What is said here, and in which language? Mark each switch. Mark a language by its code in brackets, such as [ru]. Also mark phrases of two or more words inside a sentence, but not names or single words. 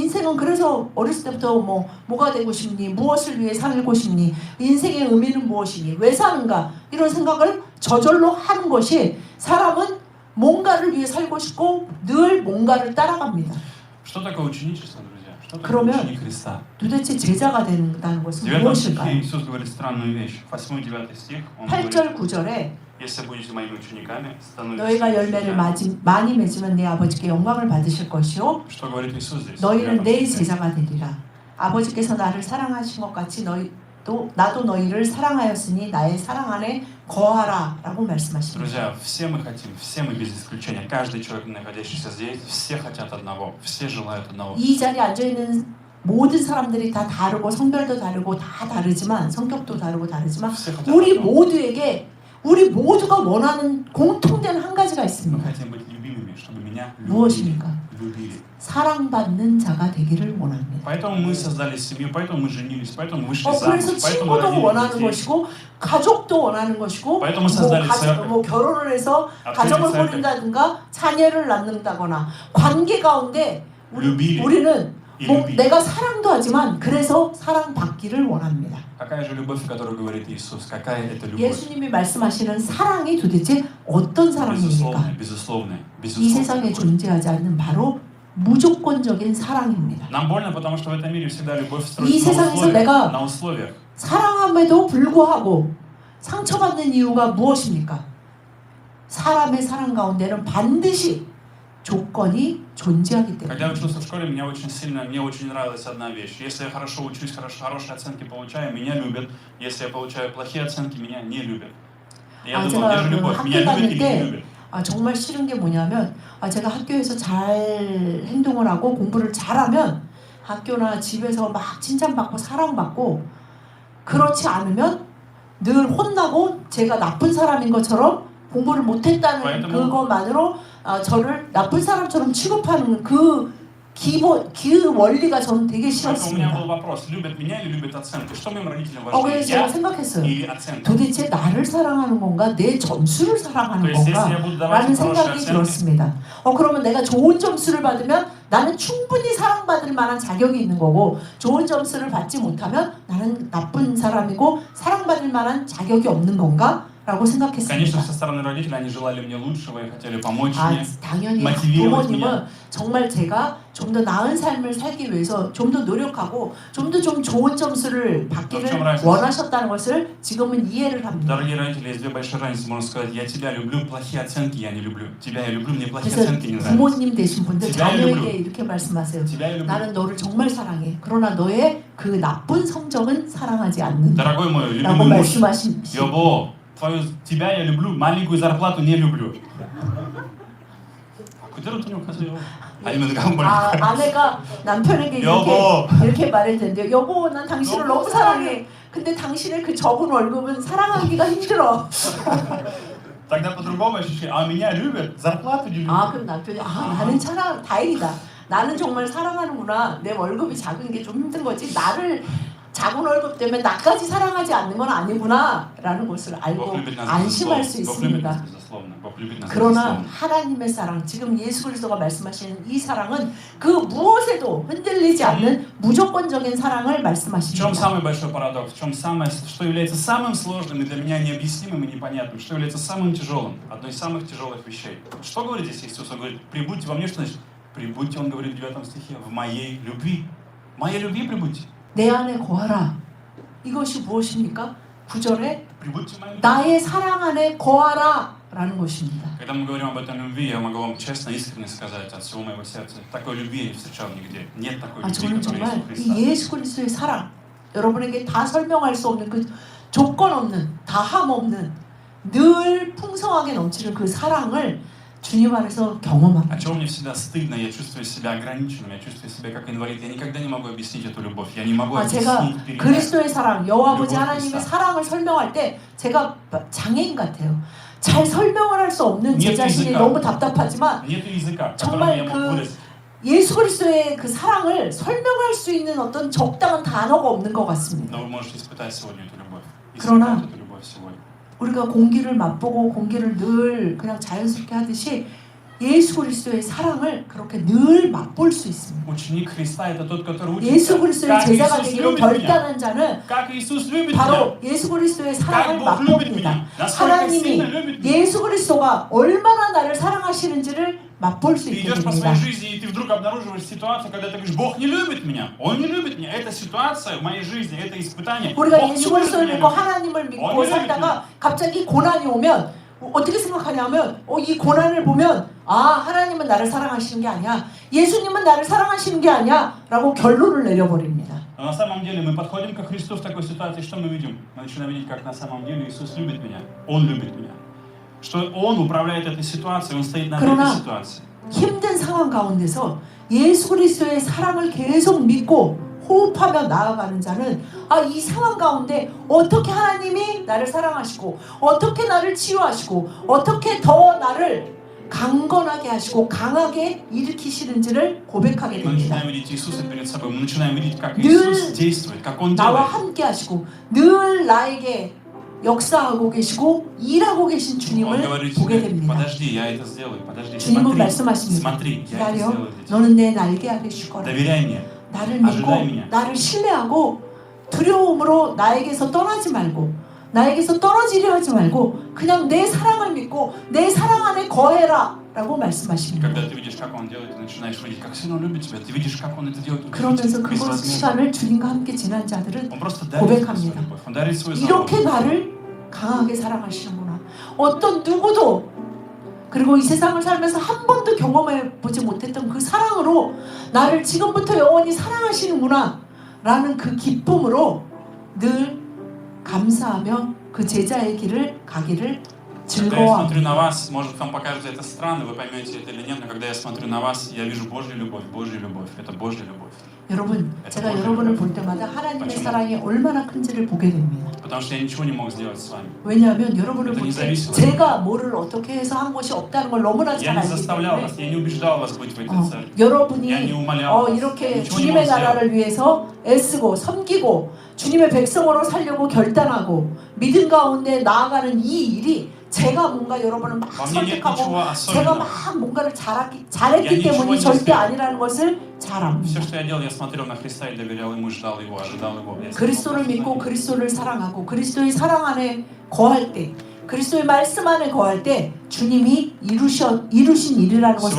[ko] 인생은 그래서 어렸을 때부터 뭐가 되고 싶니? 무엇을 위해 살고 싶니? 인생의 의미는 무엇이니? 왜 사는가? 이런 생각을 저절로 하는 것이 사람은 뭔가를 위해 살고 싶고 늘 뭔가를 따라갑니다. [ru] Что такое ученичество, друзья? Что такое [ko] 그러면 [ru] ученик Христа? [ko] 도대체 제자가 된다는 [ru] В [ko] 것은 [ru] 9 стихе [ko] 무엇일까요? [ru] Иисус говорит странную вещь. 8-9 стих, Он [ko] 8절 [ru] говорит, [ko] 9절에 [ru] если будете моими учениками, становитесь [ko] 너희가 [ru] моими [ko] 열매를 [ru] учениками. [ko] 많이 맺으면 내 아버지께 영광을 받으실 것이요 [ru] Что говорит Иисус здесь? [ko] 너희는 [ru] В [ko] 내 [ru] 9 стихе. [ko] 제자가 되리라. 아버지께서 나를 사랑하신 것 같이 나도 너희를 사랑하였으니 나의 사랑 안에 거하라라고 말씀하십니다. [ru] Друзья, все мы хотим, все мы без исключения, каждый человек, находящийся здесь, все хотят одного, все желают одного. [ko] 이 자리에 앉아 있는 모든 사람들이 다 다르고 성별도 다르고 다 다르지만 성격도 다르고 다르지만 [ru] все хотят [ko] 우리 [ru] одного. [ko] 모두에게 우리 모두가 원하는 공통된 한 가지가 [ru] Мы [ko] 있습니다. [ru] хотим быть любимыми, чтобы меня любили. [ko] 무엇입니까? [ru] любили. [ko] 사랑받는 자가 되기를 원합니다. [ru] Поэтому мы создали семью, поэтому мы женились, поэтому вышли [ko] 그래서 [ru] замуж, поэтому [ko] 친구도 [ru] родили [ko] 원하는 [ru] детей. [ko] 것이고 가족도 원하는 것이고 [ru] поэтому создали церковь. [ko] 뭐 결혼을 해서 [ru] открыли [ko] 가정을 [ru] церковь. [ko] 꾸린다든가 자녀를 낳는다거나 관계 가운데 [ru] любили [ko] 우리는 [ru] и [ko] 뭐 [ru] любили. [ko] 내가 사랑도 하지만 그래서 사랑받기를 원합니다. [ru] Какая же любовь, о которой говорит Иисус? Какая это любовь? [ko] 예수님이 말씀하시는 사랑이 도대체 어떤 사랑입니까? [ru] Безусловная, [ko] 이 [ru] безусловная. [ko] 세상에 존재하지 않는 바로 무조건적인 사랑입니다. [ru] Нам больно, потому что в этом мире всегда любовь [ko] 이 [ru] строится [ko] 세상에서 내가 [ru] на условиях. [ko] 사랑함에도 불구하고 상처받는 이유가 무엇입니까? 사람의 사랑 가운데는 반드시 조건이 존재하기 때문에. [ru] Когда я учился в школе, мне очень нравилась одна вещь. Если я хорошо учусь, хорошие оценки получаю, меня любят. Если я получаю плохие оценки, меня не любят. И я думал, где же любовь? Меня любят или не любят? [ko] 정말 싫은 게 뭐냐면 제가 학교에서 잘 행동을 하고 공부를 잘하면 학교나 집에서 막 칭찬받고 사랑받고 그렇지 않으면 늘 혼나고 제가 나쁜 사람인 것처럼 공부를 못했다는 그것만으로 저를 나쁜 사람처럼 취급하는 그 원리가 저는 되게 [ru] Поэтому у меня [ko] 싫었습니다. [ru] был вопрос, любят меня или любят оценки? Что моим родителям важнее, [ko] 그래서 제가 [ru] я [ko] 생각했어요. [ru] или оценки? [ko] 도대체 나를 사랑하는 건가 내 점수를 사랑하는 건가 라는 생각이 들었습니다. 그러면 내가 좋은 점수를 받으면 나는 충분히 사랑받을 만한 자격이 있는 거고 좋은 점수를 받지 못하면 나는 나쁜 사람이고 사랑받을 만한 자격이 없는 건가? 라고 [ru] Конечно, [ko] 생각했습니다. [ru] со стороны родителей они желали мне лучшего и хотели помочь мне. [ko] 당연히 [ru] motivировать [ko] 부모님은 [ru] меня. [ko] 정말 제가 좀 더 나은 삶을 살기 위해서 좀 더 노력하고 좀 더 좀 좋은 점수를 받기를 원하셨다는 것을 지금은 이해를 합니다. [ru] Дорогие родители, есть две большие разницы. Можно сказать, я тебя люблю, плохие оценки я не люблю. Тебя я люблю, мне плохие [ko] 그래서 [ru] оценки не нравятся. [ko] 부모님 되신 분들 [ru] тебя я [ko] 자녀에게 [ru] люблю. [ko] 이렇게 말씀하세요. [ru] Тебя я люблю. [ko] 나는 너를 정말 사랑해. 그러나 너의 그 나쁜 성적은 사랑하지 않는다. [ru] Дорогой мой [ko] 라고 [ru] любимый муж, [ko] 말씀하십니다. 여보, [ru] тебя я люблю, маленькую зарплату не люблю. [ko] 그대로 통역하세요. 아니면 내가 한번 아내가 남편에게 여보. 이렇게 말해야 된대요. 여보, 난 당신을 너무 사랑해. 근데 당신의 그 적은 월급은 사랑하기가 힘들어. [ru] Тогда по-другому ощущение. А меня любят, зарплату не любят. [ko] 그럼 남편이 나는 다행이다. 나는 정말 사랑하는구나. 내 월급이 작은 게 좀 힘든 거지. 나를 작은 월급 때문에 나까지 사랑하지 않는 건 아니구나 라는 것을 알고 안심할 수 있습니다. 그러나 하나님의 사랑, 지금 예수 그리스도가 말씀하시는 이 사랑은 그 무엇에도 흔들리지 않는 무조건적인 사랑을 [ru] В чем [ko] 말씀하십니다. [ru] самый большой парадокс? В чем что является самым сложным и для меня необъяснимым и непонятным? Что является самым тяжелым? Одной из самых тяжелых вещей. Что говорит здесь Иисус? Он говорит, прибудьте во мне, что значит? Прибудьте, он говорит в 9 стихе, в моей любви. В моей любви прибудьте. [ko] 내 안에 거하라. 이것이 무엇입니까? 9절에 [ru] Прибудьте в моей любви. [ko] 나의 사랑 안에 거하라 라는 것입니다. [ru] Когда мы говорим об этой любви, я могу вам честно, искренне сказать от всего моего сердца, такой любви я не встречал нигде. Нет такой любви, [ko] 저는 [ru] которая [ko] 정말 [ru] есть у [ko] 이 [ru] Христа. [ko] 예수 그리스도의 사랑, 여러분에게 다 설명할 수 없는 그 조건 없는, 다함 없는, 늘 풍성하게 넘치는 그 사랑을 주님 안에서 경험합니다. [ru] О чем мне всегда стыдно, я чувствую себя ограниченным, я чувствую себя как инвалид. Я никогда не могу объяснить эту любовь, я не могу [ko] 제가 [ru] объяснить, передать. [ko] 그리스도의 사랑, 여호와 아버지 [ru] любовь [ko] 하나님의 [ru] Христа. [ko] 사랑을 설명할 때 제가 장애인 같아요. 잘 설명을 할 수 없는 제 [ru] Нет [ko] 자신이 [ru] языка. [ko] 너무 답답하지만 [ru] Нет языка, [ko] 정말 [ru] которым я мог выразить. [ko] 예수 그리스도의 그 사랑을 설명할 수 있는 어떤 적당한 단어가 없는 것 같습니다. [ru] Но вы можете испытать сегодня эту любовь. [ko] 그러나 [ru] Испытать эту любовь сегодня. [ko] 우리가 공기를 맛보고 공기를 늘 그냥 자연스럽게 하듯이 예수 그리스도의 사랑을 그렇게 늘 맛볼 수 있습니다. [ru] Ученик Христа это тот, который учится. [ko] 예수 그리스도의 [ru] Как [ko] 제자가 [ru] Иисус [ko] 되기로 [ru] любит меня. [ko] 결단한 자는 [ru] Как Иисус любит меня. [ko] 바로 예수 그리스도의 사랑을 [ru] Как Бог любит [ko] 맛봅니다. [ru] меня. Насколько [ko] 하나님이 [ru] сильно любит меня. [ko] 예수 그리스도가 얼마나 나를 사랑하시는지를 맛볼 수 [ru] Ты [ko] 있게 [ru] идешь по [ko] 됩니다. [ru] своей жизни, и ты вдруг обнаруживаешь ситуацию, когда ты говоришь, Бог не любит меня, Он не любит меня. Эта ситуация в моей жизни, это испытание. [ko] 우리가 [ru] Бог не [ko] 예수 [ru] может [ko] 그리스도를 [ru] меня [ko] 믿고 [ru] любить. [ko] 하나님을 믿고 어느 살다가 갑자기 고난이 오면 어떻게 생각하냐면 이 고난을 보면 하나님은 나를 사랑하시는 게 아니야. 예수님은 나를 사랑하시는 게 아니야. 라고 결론을 내려버립니다. [ru] Но на самом деле мы подходим ко Христу в такой ситуации, что мы видим? Мы начинаем видеть, как на самом деле Иисус любит меня. Он любит меня. Что Он управляет этой ситуацией, Он стоит над [ko] 그러나 [ru] этой ситуацией. [ko] 힘든 상황 가운데서 예수 그리스도의 사랑을 계속 믿고 호흡하며 나아가는 자는 이 상황 가운데 어떻게 하나님이 나를 사랑하시고 어떻게 나를 치유하시고 어떻게 더 나를 강건하게 하시고 강하게 일으키시는지를 고백하게 [ru] Мы [ko] 됩니다. [ru] начинаем видеть Иисуса перед собой, мы начинаем видеть, как Иисус действует, как Он [ko] 나와 [ru] делает. [ko] 함께 하시고 늘 나에게 역사하고 계시고 일하고 계신 [ru] Он [ko] 주님을 [ru] говорит [ko] 보게 [ru] тебе, [ko] 됩니다. [ru] подожди, я это сделаю, подожди, [ko] 주님은 [ru] смотри, [ko] 말씀하십니다. [ru] смотри, я это [ko] 기다려. [ru] сделаю для тебя. [ko] 너는 내 날개 아래 쉬거라. [ru] Доверяй мне. [ko] 나를 믿고 나를 신뢰하고 두려움으로 나에게서 떠나지 말고 나에게서 떨어지려 하지 말고 그냥 내 사랑을 믿고 내 사랑 안에 거해라 라고 말씀하십니다. [ru] Когда ты видишь, как Он делает, ты начинаешь видеть, как сильно Он любит тебя. Ты видишь, как Он это делает. [ko] 그러면서 그 [ru] безвозмездно. [ko] 시간을 주님과 함께 지난 자들은 [ru] Он просто дарит свою [ko] 고백합니다. [ru] любовь. Он дарит свою [ko] 이렇게 [ru] заботу. [ko] 나를 강하게 사랑하시는구나. 어떤 누구도 그리고 이 세상을 살면서 한 번도 경험해 보지 못했던 그 사랑으로 나를 지금부터 영원히 사랑하시는구나 라는 그 기쁨으로 늘 감사하며 그 제자의 길을 가기를 [ru] Когда я [ko] 즐거워합니다. [ru] смотрю на вас, может, вам покажется это странно, вы поймете это или нет, но когда я смотрю на вас, я вижу Божью любовь. Это Божья любовь. [ko] 여러분, 제가 여러분을 볼 때마다 하나님의 사랑이 얼마나 큰지를 보게 됩니다. [ru] Потому что я ничего не мог сделать с вами. [ko] 왜냐하면 여러분을 [ru] Это [ko] 볼 때 [ru] независимо. [ko] 제가 뭐를 어떻게 해서 한 것이 없다는 걸 너무나 잘 [ru] Я не [ko] 알기 [ru] заставлял [ko] 때문에 [ru] вас, я не убеждал вас быть в этой церкви. [ko] 여러분이 [ru] Я не умолял вас. [ko] 이렇게 [ru] Ничего не [ko] 주님의 [ru] мог сделать. [ko] 나라를 위해서 애쓰고 섬기고 주님의 백성으로 살려고 결단하고 믿음 가운데 나아가는 이 일이 제가 뭔가 여러분을 막 [ru] Во мне нет [ko] 설득하고 [ru] ничего [ko] 제가 [ru] особенного. [ko] 막 뭔가를 잘했기 [ru] Я [ko] 때문이 [ru] ничего [ko] 절대 [ru] не [ko] 아니라는 것을 잘 [ru] Все, [ko] 압니다. [ru] что я делал, я смотрел на Христа и доверял Ему, ждал Его, ожидал Его. Я [ko] 그리스도를 믿고 그리스도를 사랑하고 그리스도의 사랑 안에 거할 때 그리스도의 말씀 안에 거할 때 주님이 이루신 일이라는 것을